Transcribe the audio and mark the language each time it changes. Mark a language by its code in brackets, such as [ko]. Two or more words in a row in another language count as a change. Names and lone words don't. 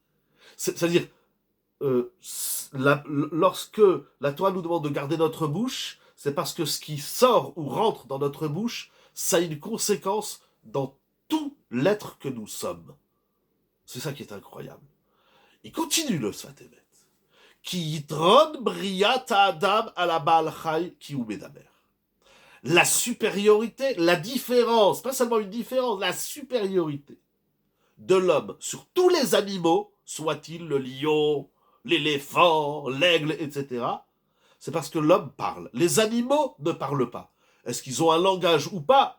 [fr] C'est-à-dire, lorsque la Torah nous demande de garder notre bouche, c'est parce que ce qui sort ou rentre dans notre bouche, ça a une conséquence dans tout l'être que nous sommes. C'est ça qui est incroyable. Il continue le Sfat Emet. [he] כי יתרון בריאת אדם על בעל חי כי הוא מדבר. [fr] La supériorité, la différence, pas seulement une différence, la supériorité de l'homme sur tous les animaux, soit-il le lion, l'éléphant, l'aigle, etc., c'est parce que l'homme parle. Les animaux ne parlent pas. Est-ce qu'ils ont un langage ou pas?